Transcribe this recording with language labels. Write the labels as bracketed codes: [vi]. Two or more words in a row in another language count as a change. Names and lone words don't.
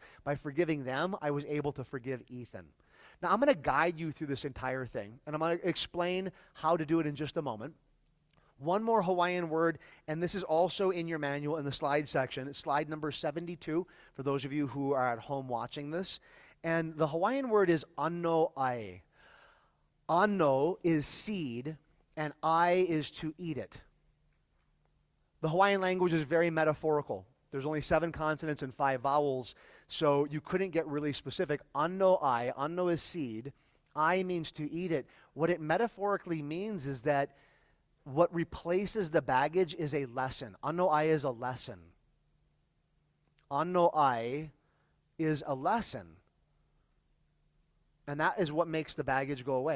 [en] By forgiving them, I was able to forgive Ethan. Now, I'm going to guide you through this entire thing, and I'm going to explain how to do it in just a moment. One more Hawaiian word, and this is also in your manual in the slide section. It's slide number 72 for those of you who are at home watching this. And the Hawaiian word is [haw] ano ai. [en] Ano is seed, and ai is to eat it. The Hawaiian language is very metaphorical. There's only 7 consonants and 5 vowels, so you couldn't get really specific. [haw] Ano ai, [en] ano is seed. Ai means to eat it. What it metaphorically means is that what replaces the baggage is a lesson. [haw] Ano ai [en] is a lesson. [haw] Ano ai [en] is a lesson. And that is what makes the baggage go away.